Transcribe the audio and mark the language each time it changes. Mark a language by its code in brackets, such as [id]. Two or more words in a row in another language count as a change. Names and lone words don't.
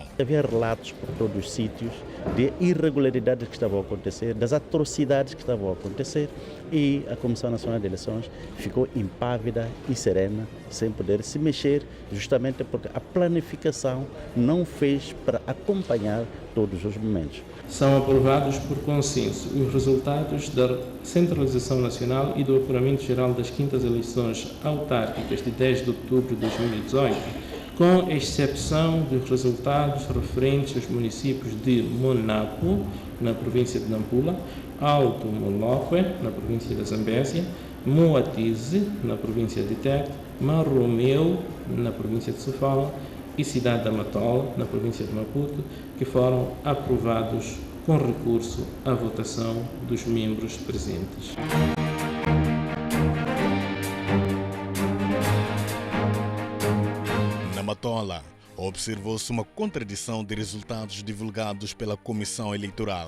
[pt] Havia relatos por todos os sítios de irregularidades que estavam a acontecer, das atrocidades que estavam a acontecer, e a Comissão Nacional de Eleições ficou impávida e serena, sem poder se mexer, justamente porque a planificação não fez para acompanhar todos os momentos. São aprovados por consenso os resultados da centralização nacional e do apuramento geral das quintas eleições autárquicas de 10 de outubro de 2018, com exceção dos resultados referentes aos municípios de Monapo, na província de Nampula, Alto Moloque, na província da Zambésia, Moatize, na província de Tete, Maromeu, na província de Sofala, e Cidade da Matola, na província de Maputo, que foram aprovados com recurso à votação dos membros presentes. Na Matola, observou-se uma contradição de resultados divulgados pela Comissão Eleitoral.